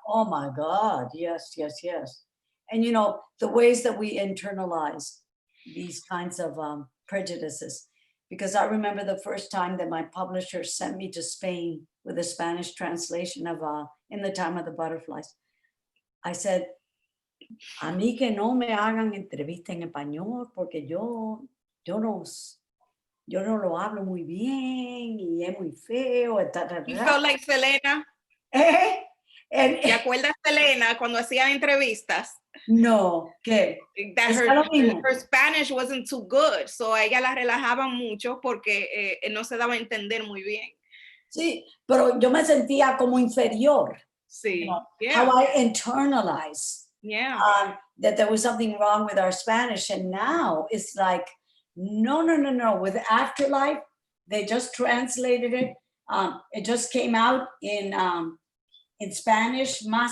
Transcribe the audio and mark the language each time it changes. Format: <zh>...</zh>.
<en>Oh my God, yes, yes, yes. And you know, the ways that we internalize these kinds of prejudices, because I remember the first time that my publisher sent me to Spain with a Spanish translation of In the Time of the Butterflies.</en> <es>I said, a mí que no me hagan entrevista en español porque yo no lo hablo muy bien y es muy feo.</es> <en>You felt like Selena?</en> <es>¿Te acuerdas Selena cuando hacía entrevistas? No, ¿qué?</es> <en>That her Spanish wasn't too good, so</en> <es>a ella la relajaban mucho porque no se daba a entender muy bien. Sí, pero yo me sentía como inferior. Sí.</es> <en>You know, how I internalize that there was something wrong with our Spanish. And now it's like, no. With Afterlife, they just translated it. It just came out in Spanish.</en>